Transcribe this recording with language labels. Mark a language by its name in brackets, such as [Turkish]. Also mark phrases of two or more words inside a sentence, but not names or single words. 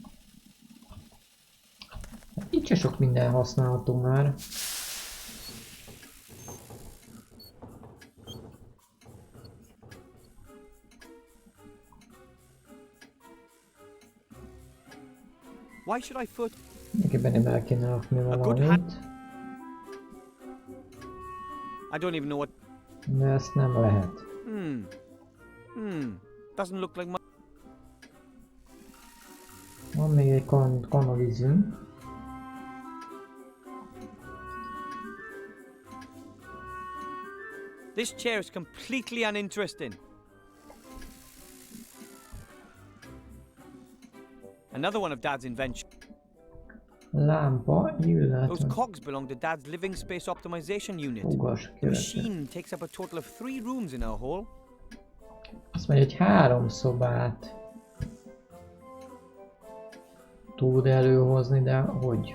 [Hungarian] Itt se sok minden használható már. [English] Why should I foot? [Hungarian] Mindenképpen el kéne rakni [English] good [Hungarian] valamit. [English] I don't even know what. [Hungarian] De ezt nem lehet. [English] Doesn't look like my. [Hungarian] Van még egy kanalizm. [English] This chair is completely uninteresting. Another one of Dad's inventions. [Hungarian] Lámpa, [English] Those [Hungarian] illetve [English] cogs belong to Dad's living space optimization unit. [Hungarian] fogas [English] The [Hungarian] kerete. [English] machine takes up a total of 3 rooms in our hall. [Hungarian] Azt mondja, hogy 3 szobát tud előhozni, de hogy?